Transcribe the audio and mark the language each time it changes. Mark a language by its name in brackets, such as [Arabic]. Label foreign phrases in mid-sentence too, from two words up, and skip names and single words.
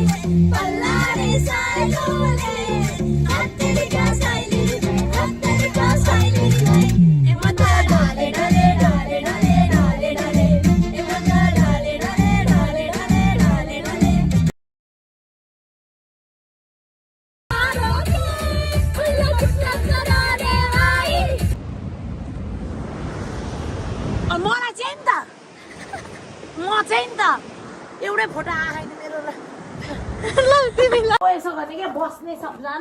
[Nepali] हत्तेरीका साइली [Hindi] ए मत डाले डाले डाले डाले डाले डाले ए मत डाले डाले डाले डाले डाले डाले [Nepali] एउटै फोटो आएन मेरो यसो गर्ने क्या बस्ने सबजना